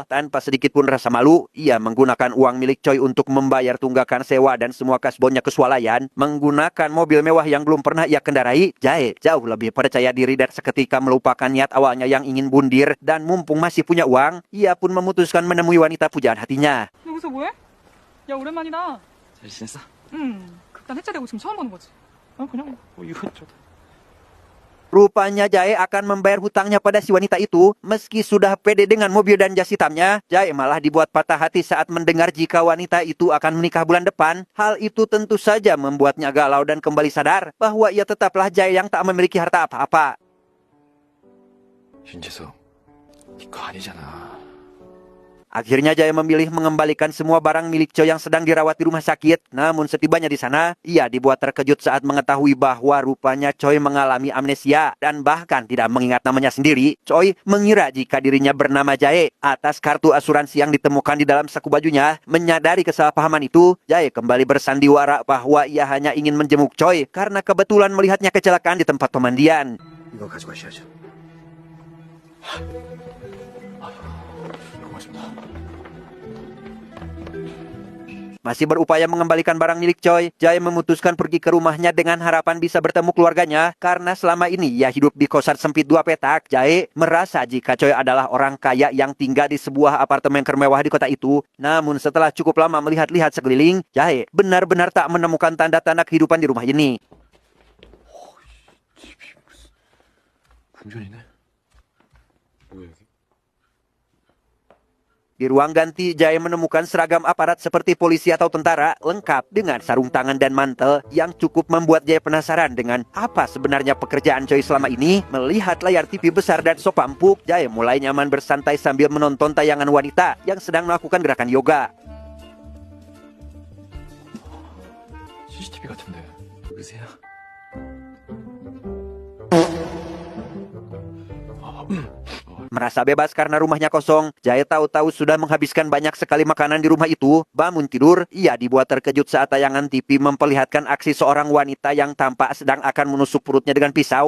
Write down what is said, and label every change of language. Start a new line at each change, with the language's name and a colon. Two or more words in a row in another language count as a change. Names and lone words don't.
Indonesian: Tanpa sedikit pun rasa malu, ia menggunakan uang milik Choi untuk membayar tunggakan sewa dan semua kasbonnya ke swalayan. Menggunakan mobil mewah yang belum pernah ia kendarai, Jae jauh lebih percaya diri dan seketika melupakan niat awalnya yang ingin bundir. Dan mumpung masih punya uang, ia pun memutuskan menemui wanita pujaan hatinya.
Korean: 여기서 뭐해? 야, 오랜만이다. 잘 지냈어? 극단 해체되고 지금 처음 보는 거지. 그냥 뭐 이것저것.
Indonesian: Rupanya Jae akan membayar hutangnya pada si wanita itu. Meski sudah pede dengan mobil dan jas hitamnya, Jae malah dibuat patah hati saat mendengar jika wanita itu akan menikah bulan depan. Hal itu tentu saja membuatnya galau dan kembali sadar bahwa ia tetaplah Jae yang tak memiliki harta apa-apa.
Korean: 윤재석, 이거 아니잖아.
Indonesian: Akhirnya Jae memilih mengembalikan semua barang milik Choi yang sedang dirawat di rumah sakit. Namun setibanya di sana, ia dibuat terkejut saat mengetahui bahwa rupanya Choi mengalami amnesia dan bahkan tidak mengingat namanya sendiri. Choi mengira jika dirinya bernama Jae atas kartu asuransi yang ditemukan di dalam saku bajunya. Menyadari kesalahpahaman itu, Jae kembali bersandiwara bahwa ia hanya ingin menjenguk Choi karena kebetulan melihatnya kecelakaan di tempat pemandian.
Korean: 이거 가져가셔야죠.
Indonesian: Masih berupaya mengembalikan barang milik Choi, Jae memutuskan pergi ke rumahnya dengan harapan bisa bertemu keluarganya. Karena selama ini ia hidup di kosan sempit 2 petak, Jae merasa jika Choi adalah orang kaya yang tinggal di sebuah apartemen termewah di kota itu. Namun setelah cukup lama melihat-lihat sekeliling, Jae benar-benar tak menemukan tanda-tanda kehidupan di rumah ini.
Korean: 궁전이네. 뭐야 여기?
Indonesian: Di ruang ganti, Jae menemukan seragam aparat seperti polisi atau tentara, lengkap dengan sarung tangan dan mantel yang cukup membuat Jae penasaran dengan apa sebenarnya pekerjaan Choi selama ini. Melihat layar TV besar dan sofa empuk, Jae mulai nyaman bersantai sambil menonton tayangan wanita yang sedang melakukan gerakan yoga.
Korean: CCTV 같은데 누구세요?
Indonesian: Merasa bebas karena rumahnya kosong, Jae tahu-tahu sudah menghabiskan banyak sekali makanan di rumah itu. Bangun tidur, ia dibuat terkejut saat tayangan TV memperlihatkan aksi seorang wanita yang tampak sedang akan menusuk perutnya dengan pisau.